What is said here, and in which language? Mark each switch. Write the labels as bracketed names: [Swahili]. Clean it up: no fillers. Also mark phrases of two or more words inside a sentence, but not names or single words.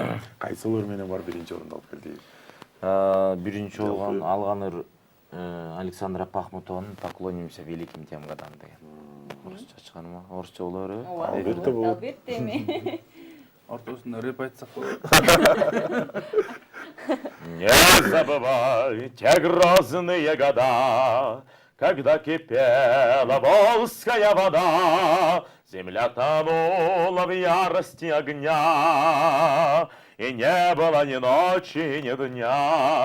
[Kyrgyz] Кайсы ыр менен бар биринчи орунду алып келди? Биринчи алган ыр Александра Пахмутованын «Поклонимся великим тем годам» деген. Орусча чыгарма, орусча боло береби? Албетте болот. Албетте эми. Ортосунда рэп айтсак болот. [Russian] Не забывай те грозные года, когда кипела волжская вода, земля тонула в ярости огня, и не было ни ночи, ни дня.